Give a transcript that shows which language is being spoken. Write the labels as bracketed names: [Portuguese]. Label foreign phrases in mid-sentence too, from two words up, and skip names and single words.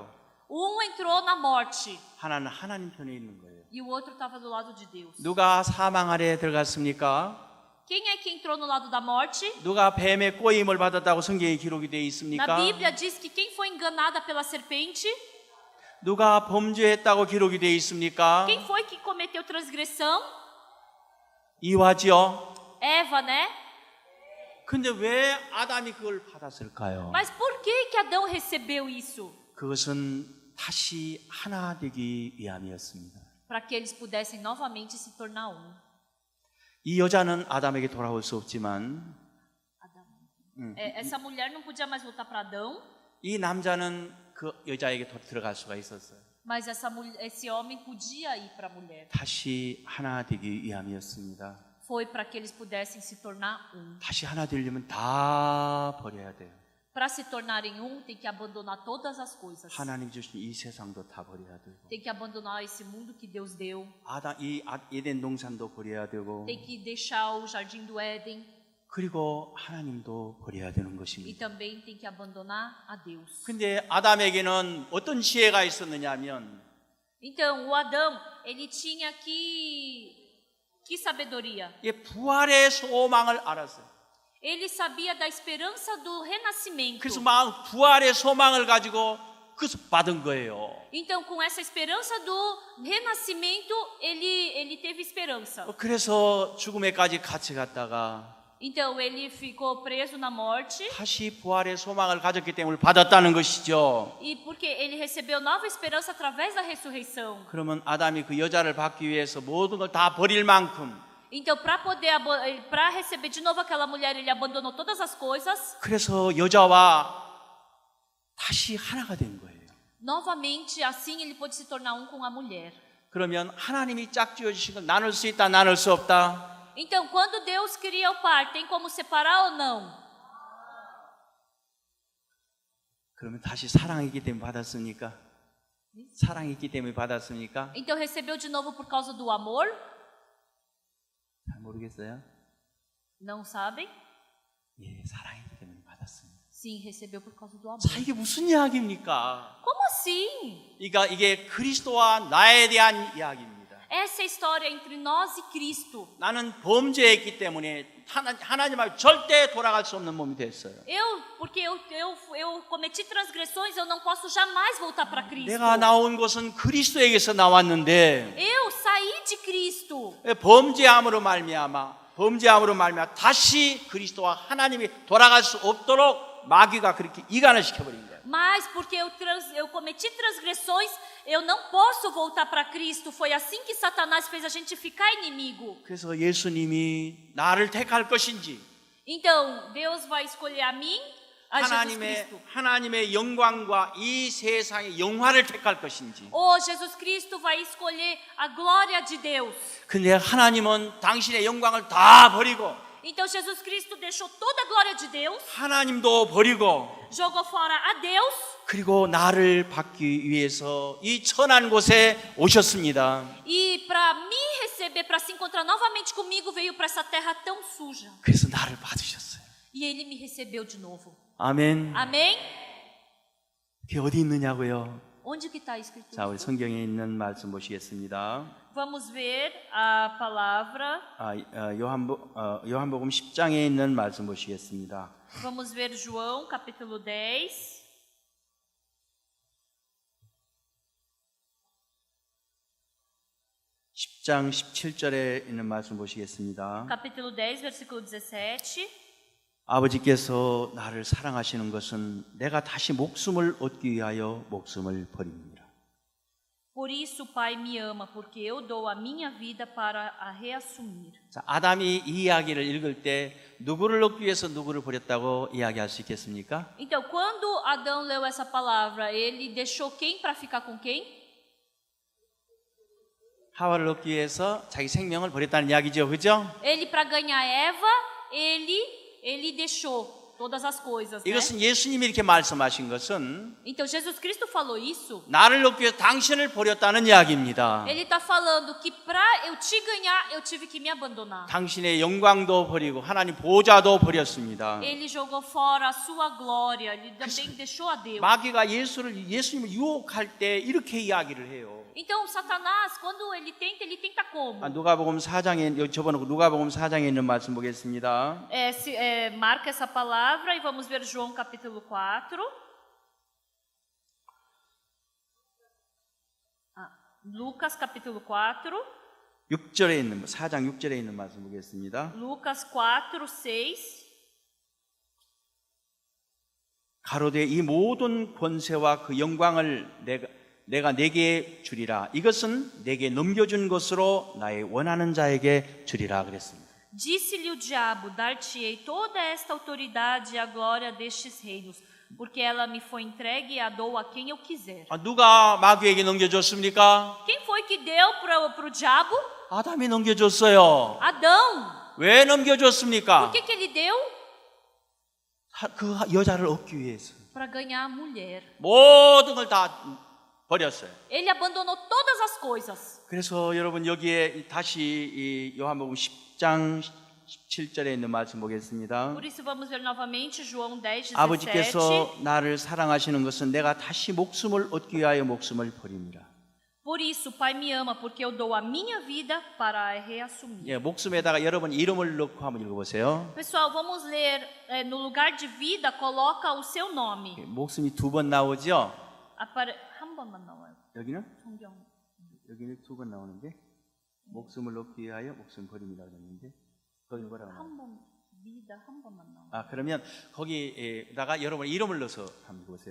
[Portuguese] Entrou na morte [Korean] 하나는 하나님 편에 있는 거예요. [Portuguese] e o outro estava do lado de Deus. [Korean] 누가 사망 아래 들어갔습니까? [Portuguese] Quem é que entrou no lado da morte? [Korean] 누가 뱀의 꼬임을 받았다고 성경에 기록이 되어 [Portuguese] Na [Korean] 있습니까? [Portuguese] Bíblia diz que quem foi enganada pela serpente? [Korean] 누가 범죄했다고 기록이 되어 있습니까? [Portuguese] Quem foi que cometeu transgressão? [Korean] 이와지요. [Portuguese] Eva, né? [Korean] 근데 왜 아담이 그걸 받았을까요? [Portuguese] Mas por que Adão recebeu isso? [Korean] 그것은 다시 하나 되기 위함이었습니다. [Portuguese] Para que eles pudessem novamente se tornar um. [Korean] 이 여자는 아담에게 돌아올 수 없지만 [Portuguese] Essa mulher não podia mais voltar para Adão, [Korean] 이 남자는 그 여자에게 들어갈 수가 있었어요. [Portuguese] mas esse homem podia ir para a mulher. [Korean] 다시 하나 되기 위함이었습니다. [Portuguese] Foi para que eles pudessem se tornar um. [Korean] 다시 하나 되려면 다 버려야 돼요. [Portuguese] Para se tornarem um, tem que abandonar todas as coisas. [Korean] 하나님 주신 이 세상도 다 버려야 되고 [Portuguese] Tem que abandonar esse mundo que Deus deu. [Korean] 에덴 동산도 버려야 되고 [Portuguese] Tem que deixar o jardim do Éden. [Korean] 그리고 하나님도 버려야 되는 [Portuguese] E [Korean] 것입니다. [Portuguese] também tem que abandonar a Deus. [Korean] 근데 아담에게는 어떤 지혜가 있었느냐면 [Portuguese] Então, o Adão, ele tinha que sabedoria. [Korean] 이 부활의 소망을 알았어요. [Portuguese] Ele sabia da esperança do renascimento. [Korean] 그래서 부활의 소망을 가지고 그래서 받은 거예요. [Portuguese] Então, com essa esperança do renascimento, ele teve esperança. [Korean] 그래서 죽음에까지 같이 갔다가 [Portuguese] Então, ele ficou preso na morte. [Korean] 다시 부활의 소망을 가졌기 때문에 받았다는 것이죠. [Portuguese] E porque ele recebeu nova esperança através da ressurreição. [Korean] 그러면 아담이 그 여자를 받기 위해서 모든 걸 다 버릴 만큼 [Portuguese] Então, para receber de novo aquela mulher, ele abandonou todas as coisas. [Korean] 그래서 여자와 다시 하나가 된 거예요. [Portuguese] Novamente, assim ele pôde se tornar um com a mulher. [Korean] 그러면 하나님이 짝지어 주신 걸 나눌 수 있다, 나눌 수 없다? [Portuguese] Então, quando Deus cria o par, tem como separar ou não? [Korean] 그러면 다시 사랑이기 때문에 받았습니까? 사랑이기 때문에 받았습니까? [Portuguese] Então, recebeu de novo por causa do amor? [Korean] 잘 모르겠어요. [Portuguese] Não sabem? [Korean] 예, 사랑이기 때문에 받았습니다. [Portuguese] Sim, recebeu por causa do amor. [Korean] 자, 이게 무슨 이야기입니까? [Portuguese] Como assim? [Korean] 이게 그리스도와 나에 대한 이야기입니다. [Portuguese] Essa é a história entre nós e Cristo. [Korean] 나는 범죄했기 때문에 하나님 앞에 절대 돌아갈 수 없는 몸이 됐어요. [Portuguese] Porque eu cometi transgressões, eu não posso jamais voltar para Cristo. [Korean] 내가 나온 것은 그리스도에게서 나왔는데 [Portuguese] Eu saí de Cristo. [Korean] 범죄함으로 말미암아 다시 그리스도와 하나님이 돌아갈 수 없도록 마귀가 그렇게 이간을 시켜버린 거예요. [Portuguese] Mas porque eu cometi transgressões, eu não posso voltar para Cristo. Foi assim que Satanás fez a gente ficar inimigo. [Korean] 그래서 예수님이 나를 택할 것인지 [Portuguese] Então, Deus vai escolher a mim, a Jesus Cristo. [Korean] 하나님의 영광과 이 세상의 영화를 택할 것인지. [Portuguese] Ou Jesus Cristo vai escolher a glória de Deus. [Korean] 근데 하나님은 당신의 영광을 다 버리고 [Portuguese] Então, Jesus Cristo deixou toda a glória de Deus, [Korean] 하나님도 버리고 [Portuguese] jogou fora a Deus. [Korean] 그리고 나를 받기 위해서 이 천한 곳에 오셨습니다. [Portuguese] E para me receber, para se encontrar novamente comigo, veio para essa terra tão suja. [Korean] 그래서 나를 받으셨어요. [Portuguese] E ele me recebeu de novo. [Korean] 아멘. [Portuguese] Amém? [Korean] 그게 어디 있느냐고요? [Portuguese] Onde que está escrito [Korean] 자, 우리 [Portuguese] isso? [Korean] 성경에 있는 말씀 보시겠습니다. [Portuguese] Vamos ver a palavra. [Korean] 요한복음 10장에 있는 말씀 보시겠습니다. [Portuguese] Vamos ver João, capítulo 10. [Korean] 10장 17절에 있는 말씀 보시겠습니다. [Portuguese] Capítulo 10, versículo 17. [Korean] 아버지께서 나를 사랑하시는 것은 내가 다시 목숨을 얻기 위하여 목숨을 버립니다. [Portuguese] Por isso o Pai me ama, porque eu dou a minha vida para a reassumir. [Korean] 자, 아담이 이 이야기를 읽을 때 누구를 얻기 위해서 누구를 버렸다고 이야기할 수 있겠습니까? [Portuguese] Então, quando Adão leu essa palavra, ele deixou quem para ficar com quem? [Korean] 하와를 얻기 위해서 자기 생명을 버렸다는 이야기죠, 그죠? [Portuguese] Ele para ganhar Eva, ele deixou todas as coisas, né? [Korean] 이것은 예수님이 이렇게 말씀하신 것은 [Portuguese] Então Jesus Cristo falou isso. [Korean] 나를 얻기 위해서 당신을 버렸다는 이야기입니다. [Portuguese] Ele está falando que para eu te ganhar, eu tive que me abandonar. [Korean] 당신의 영광도 버리고 하나님 보좌도 버렸습니다. [Portuguese] Ele jogou fora a sua glória, ele também deixou a Deus. [Korean] 마귀가 예수님을 유혹할 때 이렇게 이야기를 해요. [Portuguese] Então Satanás, quando ele tenta como? [Korean] 누가복음 4장에 여기 접어놓고 누가복음 4장에 있는 말씀 보겠습니다. [Portuguese] Marca essa palavra e vamos ver João capítulo 4. Lucas capítulo 4. [Korean] 6절에 있는 4장 6절에 있는 말씀 보겠습니다. [Portuguese] Lucas 4, 6. [Korean] 가로되 이 모든 권세와 그 영광을 내가 내게 주리라. 이것은 내게 넘겨준 것으로 나의 원하는 자에게 주리라 그랬습니다. [Portuguese] Disse-lhe o diabo: Dar-te-ei toda esta autoridade e a glória destes reinos, porque ela me foi entregue e a dou a quem eu quiser. [Korean] 누가 마귀에게 넘겨줬습니까? [Portuguese] Quem foi que deu para o diabo? [Korean] 아담이 넘겨줬어요. [Portuguese] Adão. [Korean] 왜 [Portuguese] Por [Korean] 넘겨줬습니까? [Portuguese] que ele deu? [Korean] 그 여자를 얻기 위해서 [Portuguese] Para ganhar a mulher. [Korean] 모든 걸 다 버렸어요. [Portuguese] Ele abandonou todas as coisas. [Korean] 그래서 여러분 여기에 다시 이 요한복음 10장 17절에 있는 말씀 보겠습니다. [Portuguese] Por isso vamos ver novamente João 10, 17. [Korean] 아버지께서 나를 사랑하시는 것은 내가 다시 목숨을 얻기 위하여 목숨을 버립니다. [Portuguese] Por isso o Pai me ama, porque eu dou a minha vida para a reassumir. [Korean] 예, 목숨에다가 여러분 이름을 넣고 한번 읽어보세요. [Portuguese] Pessoal, vamos ler no lugar de vida, coloca o seu nome. [Korean] 목숨이 두 번 나오죠? 한 번만 나와요. 여기는? 성경. 여기는 두 번 나오는데 목숨을 얻기 위하여 목숨 버립니다 그랬는데 거기 뭐라고 나와요? 한 번, vida 한 번만 나와요. 그러면 거기에다가 여러분 이름을 넣어서 한번 보세요.